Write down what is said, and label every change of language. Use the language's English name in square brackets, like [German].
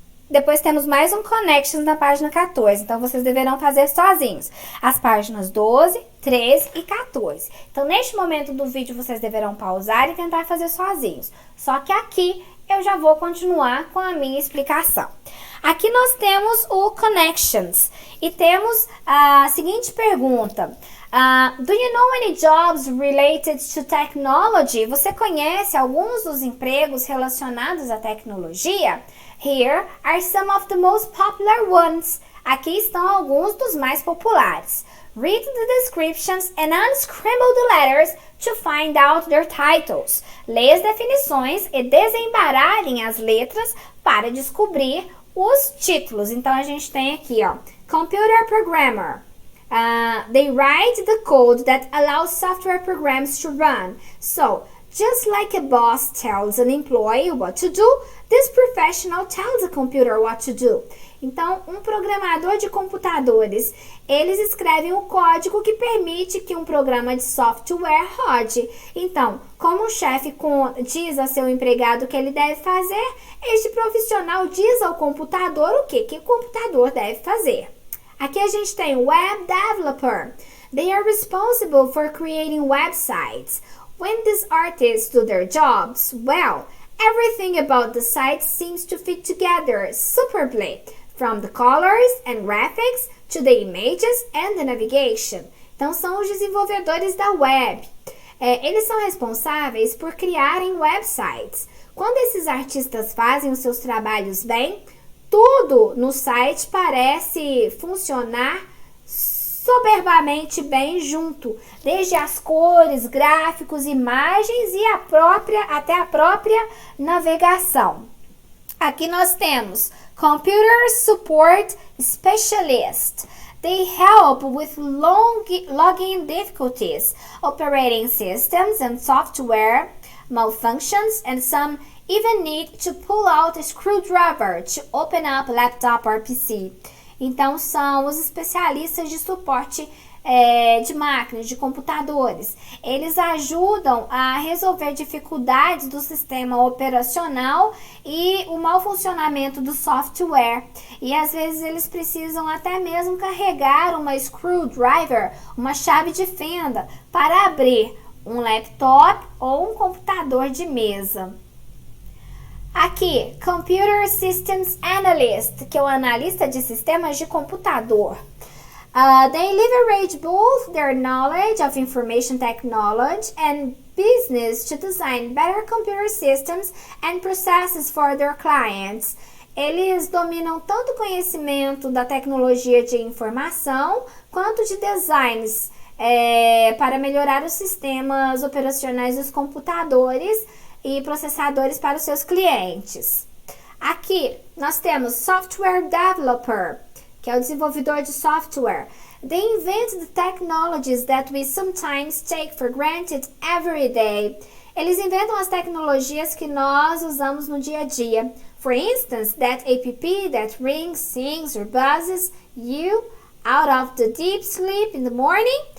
[Portuguese] Depois temos mais um Connections na página 14, então vocês deverão fazer sozinhos as páginas 12, 13 e 14. Então, neste momento do vídeo, vocês deverão pausar e tentar fazer sozinhos. Só que aqui eu já vou continuar com a minha explicação. Aqui nós temos o Connections e temos a seguinte pergunta. [English] Do you know any jobs related to technology? [Portuguese] Você conhece alguns dos empregos relacionados à tecnologia? [English] Here are some of the most popular ones. [Portuguese] Aqui estão alguns dos mais populares. [English] Read the descriptions and unscramble the letters to find out their titles. [Portuguese] Leia as definições e desembaralhem as letras para descobrir os títulos. Então, a gente tem aqui, ó, Computer Programmer. [English] They write the code that allows software programs to run. So, just like a boss tells an employee what to do, this professional tells a computer what to do. [Portuguese] Então, um programador de computadores, eles escrevem o código que permite que um programa de software rode. Então, como o chefe diz ao seu empregado o que ele deve fazer, este profissional diz ao computador o que o computador deve fazer. Aqui a gente tem Web Developer. [English] They are responsible for creating websites. When these artists do their jobs, well, everything about the site seems to fit together superbly, from the colors and graphics to the images and the navigation. [Portuguese] Então, são os desenvolvedores da web. Eles são responsáveis por criarem websites. Quando esses artistas fazem os seus trabalhos bem, tudo no site parece funcionar soberbamente bem junto, desde as cores, gráficos, imagens e até a própria navegação. Aqui nós temos [English] Computer Support Specialist. They help with login difficulties, operating systems and software malfunctions, and some even need to pull out a screwdriver to open up a laptop or PC. [Portuguese] Então, são os especialistas de suporte de máquinas, de computadores. Eles ajudam a resolver dificuldades do sistema operacional e o mau funcionamento do software. E às vezes eles precisam até mesmo carregar uma screwdriver, uma chave de fenda, para abrir um laptop ou um computador de mesa. Aqui, Computer Systems Analyst, que é o analista de sistemas de computador. [English] They leverage both their knowledge of information technology and business to design better computer systems and processes for their clients. [Portuguese] Eles dominam tanto o conhecimento da tecnologia de informação quanto de designs para melhorar os sistemas operacionais dos computadores e processadores para os seus clientes. Aqui nós temos Software Developer, que é o desenvolvedor de software. [English] They invent the technologies that we sometimes take for granted every day. [Portuguese] Eles inventam as tecnologias que nós usamos no dia a dia. [English] For instance, that app that rings, sings, or buzzes you out of the deep sleep in the morning.